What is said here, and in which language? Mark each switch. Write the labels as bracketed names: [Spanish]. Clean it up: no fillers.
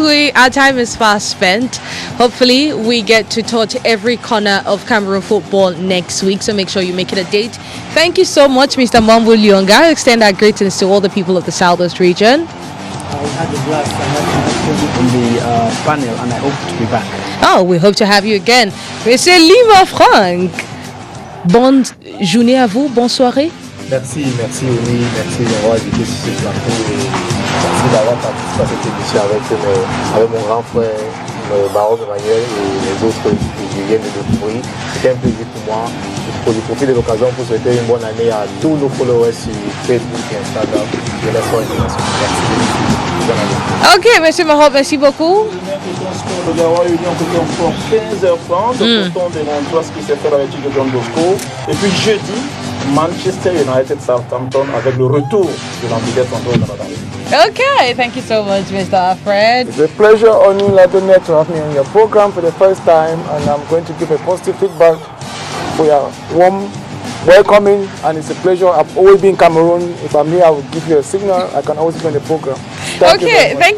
[English] Our time is fast spent. Hopefully, we get to touch every corner of Cameroon football next week, so make sure you make it a date. Thank you so much, Mr. Mambu Lyonga. I extend our greetings to all the people of the Southwest region. We had a blast on the panel, and I hope to be back. Oh, we hope to have you again. [French] Monsieur Lima Franck. Bonne journée à vous, bonne soirée. Merci Oni, merci d'avoir été sur ce plateau et merci d'avoir participé à cette émission avec mon grand frère Baron Emmanuel et les autres qui viennent de découvrir. C'était un plaisir pour moi. Je profite de l'occasion pour souhaiter une bonne année à tous nos followers sur Facebook et Instagram. Je laisse pour l'international. Merci. Ok, monsieur Mahop, merci beaucoup. Le Garoua Union côté encore 15h30. Donc, on démontre ce qui s'est fait avec Chico John Bosco. Et puis jeudi, Manchester United Southampton avec le retour de l'ambiance en dehors de la [English] Okay, thank you so much, Mr. Alfred. It's a pleasure on you, Ladonette, to have me on your program for the first time, and I'm going to give a positive feedback for your warm welcoming, and it's a pleasure. I've always been in Cameroon. If I'm here, I will give you a signal. I can always be on the program. Thank